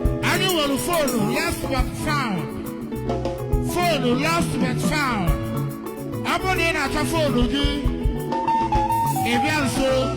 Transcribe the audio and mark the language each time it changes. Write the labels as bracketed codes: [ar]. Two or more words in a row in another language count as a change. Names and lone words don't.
[ig] Anyị nwere fonu, [en] last but found. Fonu, last but found. [ig] Ọ bụrụ na ị na-achọ foonu gị, ị bịa nso.